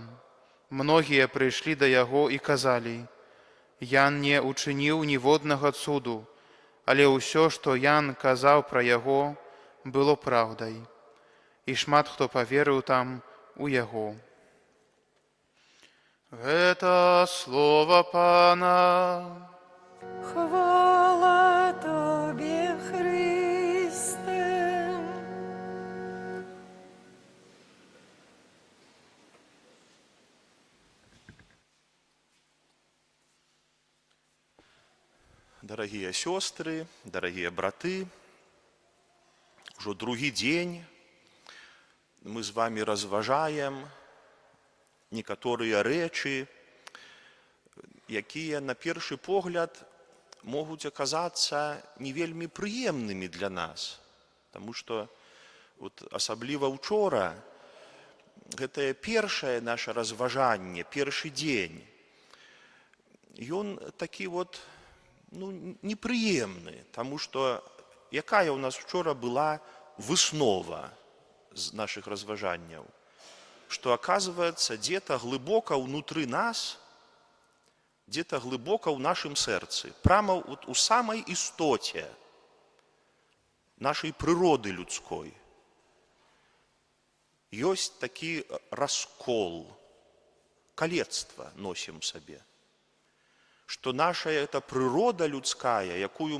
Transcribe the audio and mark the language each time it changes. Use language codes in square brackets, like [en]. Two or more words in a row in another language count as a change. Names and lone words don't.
[be] Многія прыйшлі да яго і казалі: Ян не учыніў ніводнага цуду, але ўсё, што Ян казаў пра яго, было праўдай. І шмат хто паверыў там у яго. Гэта слова Пана. Хвала Тобі, Христе. [ru] Дорогие сестры, дорогие [be] браты, уже другі день мы з вами разважаем некаторыя рэчы, якія на першы погляд могуць аказацца не вельмі прыемнымі для нас, таму што асабліва ўчора гэтае першае наше разважанне, першы дзень, ён такі непрыемны, таму што якая ў нас учора была выснова з нашых разважанняў, што, [ru] оказывается, где-то [be] глыбока внутры нас, где-то глыбока ў нашым сэрцы, прямо у самай істоце нашай прыроды людской ёсць такі раскол, калецтва носім сабе, што наша эта прырода людская, якую